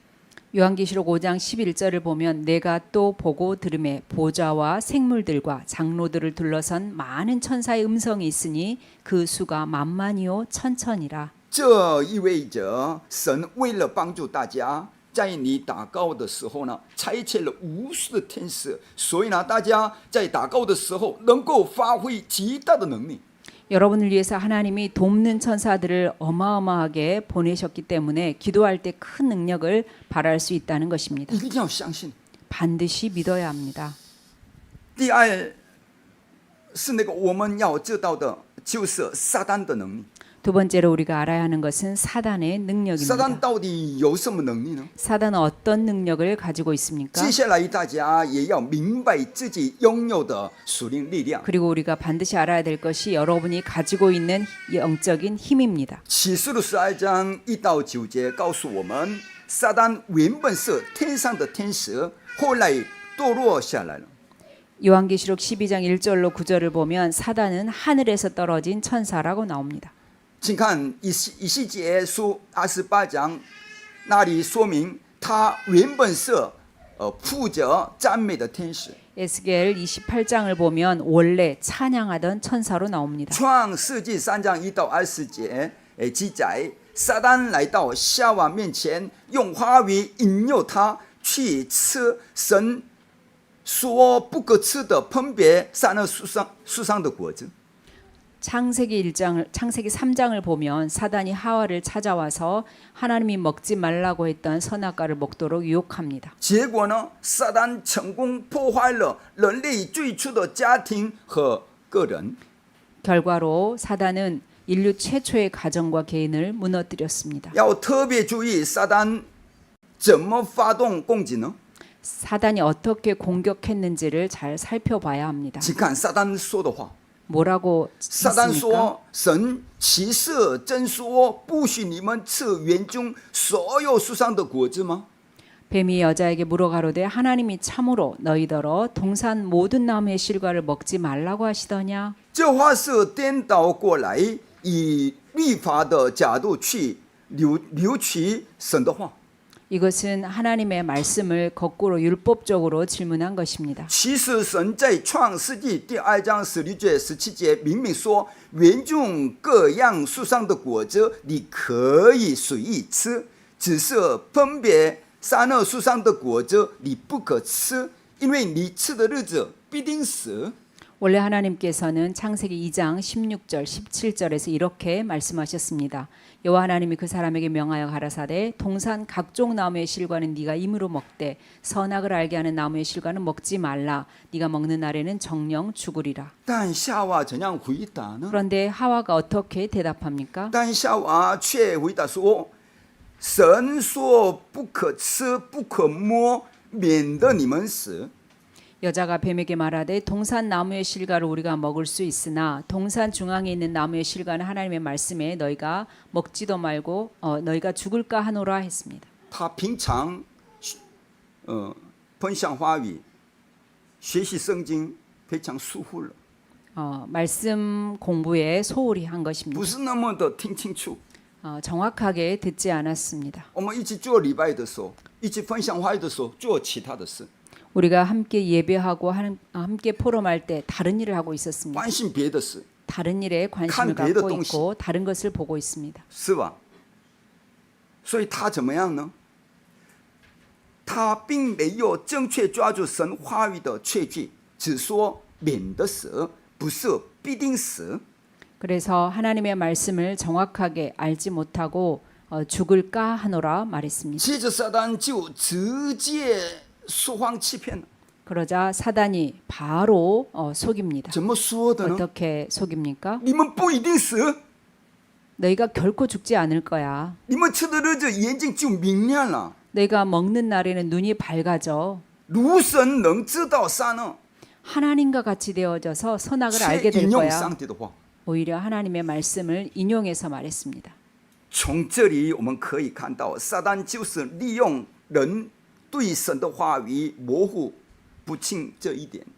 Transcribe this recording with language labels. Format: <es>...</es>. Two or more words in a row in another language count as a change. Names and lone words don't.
<ko>요한계시록 5장 11절을 보면 내가 또 보고 들음에 보좌와 생물들과 장로들을 둘러선 많은 천사의 음성이 있으니 그 수가 만만이요 천천이라.</ko> <zh>这意味着神为了帮助大家，在你祷告的时候呢，差遣了无数的天使，所以呢，大家在祷告的时候能够发挥极大的能力。</zh> <ko>여러분을 위해서 하나님이 돕는 천사들을 어마어마하게 보내셨기 때문에 기도할 때 큰 능력을 발할 수 있다는 것입니다.</ko> <zh>一定要相信。</zh> <ko>반드시 믿어야 합니다.</ko> <zh>第二是那个我们要知道的，就是撒旦的能力。</zh> <ko>두 번째로 우리가 알아야 하는 것은 사단의 撒旦 능력입니다.</ko> <zh>到底有什么能力呢？</zh> <ko>사단은 어떤 능력을 가지고 있습니까?</ko> <zh>接下来大家也要明白自己拥有的属灵力量。</zh> <ko>그리고 우리가 반드시 알아야 될 것이 여러분이 가지고 있는 영적인 힘입니다.</ko> <zh>启示录12章1到9节告诉我们，撒旦原本是天上的天使，后来堕落下来了。</zh> <ko>요한계시록 12장 1절로 9절을 보면 사단은 하늘에서 떨어진 천사라고 나옵니다.</ko> <zh>请看以西结书28章，那里说明他原本是负责赞美的天使。</zh> <ko>에스겔 28장을 보면 원래 찬양하던 천사로 나옵니다.</ko> <zh>创世纪3章1到20节记载，撒旦来到夏娃面前，用话语引诱他去吃神说不可吃的分别善恶树上的果子。</zh> <ko>창세기 3장을 보면 사단이 하와를 찾아와서 하나님이 먹지 말라고 했던 선악과를 먹도록 유혹합니다.</ko> <zh>结果呢，撒旦成功破坏了人类最初的家庭和个人。</zh> <ko>결과로 사단은 인류 최초의 가정과 개인을 무너뜨렸습니다.</ko> <zh>要特别注意撒旦怎么发动攻击呢？</zh> <ko>사단이 어떻게 공격했는지를 잘 살펴봐야 합니다.</ko> <zh>请看撒旦说的话。</zh> <ko>뭐라고 撒旦 했습니까?</ko> <zh>说：“神岂是真说不许你们吃园中所有树上的果子吗？”</zh> <ko>뱀이 여자에게 물어가로되 하나님이 참으로 너희더러 동산 모든 나무의 실과를 먹지 말라고 하시더냐?</ko> <zh>这话是颠倒过来，以律法的角度去扭曲神的话。</zh> <ko>이것은 하나님의 말씀을 거꾸로 율법적으로 질문한 것입니다.</ko> <zh>其实神在创世纪第2章16节、17节明明说，园中各样树上的果子你可以随意吃，只是分别善恶树上的果子你不可吃，因为你吃的日子必定死。</zh> <ko>원래 하나님께서는 창세기 2장 16절 17절에서 이렇게 말씀하셨습니다. 여호와 하나님이 그 사람에게 명하여 가라사대 동산 각종 나무의 실과는 네가 임으로 먹되 선악을 알게 하는 나무의 실과는 먹지 말라. 네가 먹는 날에는 정령 죽으리라.</ko> <zh>但夏娃怎样回答呢？</zh> <ko>그런데 하와가 어떻게 대답합니까?</ko> <zh>但夏娃却回答说：“神说不可吃，不可摸，免得你们死。”</zh> <ko>여자가 뱀에게 말하되 동산 나무의 실과를 우리가 먹을 수 있으나 동산 중앙에 있는 나무의 실과는 하나님의 말씀에 너희가 먹지도 말고 너희가 죽을까 하노라 했습니다.</ko> <zh>他平常分享话语、学习圣经非常疏忽了，</zh> <ko>말씀 공부에 소홀히 한 것입니다.</ko> <zh>不是那么的听清楚。</zh> <ko>정확하게 듣지 않았습니다.</ko> <zh>我们一起做礼拜的时候，一起分享话语的时候，做其他的事，</zh> <ko>우리가 함께 예배하고 함께 포럼할 때 다른 일을 하고 있었습니다.</ko> <zh>关心别的事，</zh> <ko>다른 일에 관심을</ko> <zh>看别的</zh> <ko>갖고</ko> <zh>东西。</zh> <ko>있고 다른 것을 보고 있습니다.</ko> <zh>是吧？所以他怎么样呢？他并没有正确抓住神话语的确据，只说免得死，不是必定死。</zh> <ko>그래서 하나님의 말씀을 정확하게 알지 못하고 죽을까 하노라 말했습니다.</ko> <zh>接着撒旦就直接说谎欺骗了。</zh> <ko>그러자 사단이 바로 속입니다.</ko> <zh>怎么说的呢？</zh> <ko>어떻게 속입니까?</ko> <zh>你们不一定死，</zh> <ko>너희가 결코 죽지 않을 거야.</ko> <zh>你们吃的日子眼睛就明亮了，</zh> <ko>너희가 먹는 날에는 눈이 밝아져.</ko> <zh>如神能知道善恶。</zh> <ko>하나님과 같이 되어져서 선악을</ko> <zh>却</zh> <ko>알게 될</ko> <zh>引用</zh> <ko>거야.</ko> <zh>上帝的话。</zh> <ko>오히려 하나님의 말씀을 인용해서 말했습니다.</ko> <zh>从这里我们可以看到，撒旦就是利用人对神的话语模糊不清这一点，</zh>